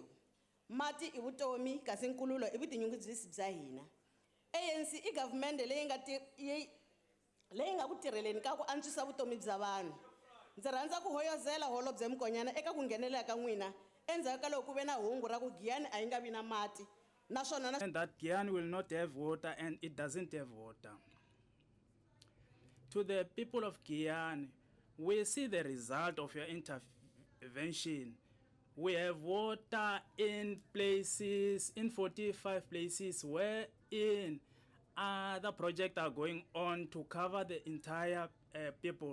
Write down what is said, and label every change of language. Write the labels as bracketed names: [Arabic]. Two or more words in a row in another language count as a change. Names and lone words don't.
[Tsonga] Mati i vutomi kasi nkululo i vutinyungubyisi bya hina. ANC i government leyi nga ku tirheleni ka ku antswisa vutomi bya vanhu. Ndzi rhandza ku hoyozela holobye Mkonyana eka ku nghenelela ka n'wina endzhaku ka loko ku ve na hungu ra ku Giyani a yi nga vi na mati. [English] And that Giyani will not have water and it doesn't have water. To the people of Giyani, we see the result of your intervention. We have water in places, in 45 places wherein other projects are going on to cover the entire people.